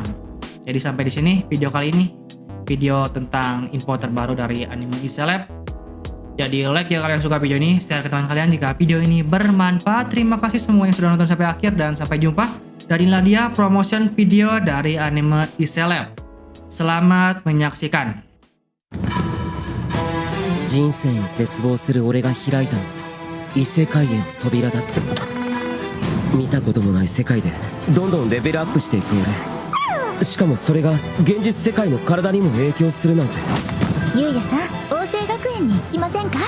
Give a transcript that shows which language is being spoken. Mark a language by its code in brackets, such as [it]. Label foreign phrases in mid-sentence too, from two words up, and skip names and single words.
[id] Jadi sampai di sini video kali ini, video tentang info terbaru dari anime Iseleb. Jadi like jika kalian suka video ini, share ke teman kalian jika video ini bermanfaat. Terima kasih semua yang sudah nonton sampai akhir dan sampai jumpa. Dan inilah dia [en] promotion video [id] dari anime Iseleb. Selamat menyaksikan. [ja] 人生に絶望する俺が開いたのは異世界への扉だった。見たこともない世界でどんどんレベルアップしていく俺、しかもそれが現実世界の体にも影響するなんて。ゆうやさん、王政学園に行きませんか？